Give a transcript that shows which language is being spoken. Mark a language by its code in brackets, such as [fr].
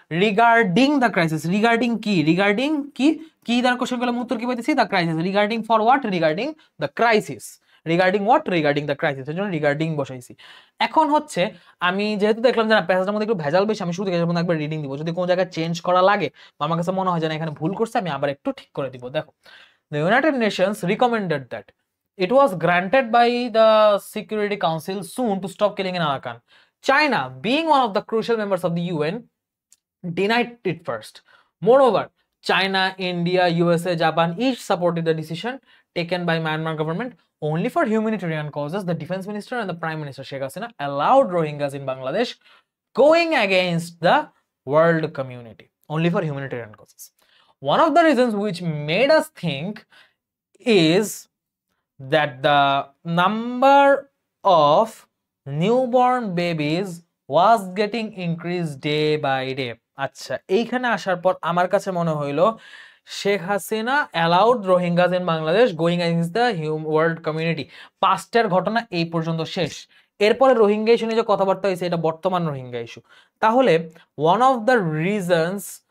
[en] regarding the crisis, [bn] regarding কি কি দ্বারা কোশ্চেন করলে উত্তর কি পাইতেছি? [en] The crisis, regarding for what? Regarding the crisis, regarding what? Regarding the crisis, [bn] এর জন্য রিগার্ডিং বসাইছি। এখন হচ্ছে আমি যেহেতু দেখলাম যে না প্যাসেজের মধ্যে একটু ভেজাল বেশি, আমি শুরু থেকে একবার রিডিং দিব, যদি কোনো জায়গায় চেঞ্জ করা লাগে বা আমার কাছে মনে হয় যে না এখানে ভুল করছে, আমি আবার একটু ঠিক করে দিব। [en] দেখো, the United Nations recommended that it was granted by the Security Council soon to stop killing in Arakan. China, being one of the crucial members of the UN, denied it first. Moreover, China, India, USA, Japan each supported the decision taken by Myanmar government only for humanitarian causes. The defense minister and the prime minister Sheikh Hasina allowed Rohingyas in Bangladesh going against the world community only for humanitarian causes. One of the reasons which made us think is that the number of newborn babies was getting increased day by day. [bn] আচ্ছা, এইখানে আসার পর আমার কাছে মনে হইলো Sheikh Hasina [en] allowed Rohingyas in Bangladesh going against the world community, [bn] পাস্টের ঘটনা এই পর্যন্ত শেষ। এরপরে রোহিঙ্গা ইস্যু নিয়ে যে কথাবার্তা হয়েছে এটা বর্তমান রোহিঙ্গা ইস্যু। তাহলে [en] one of the reasons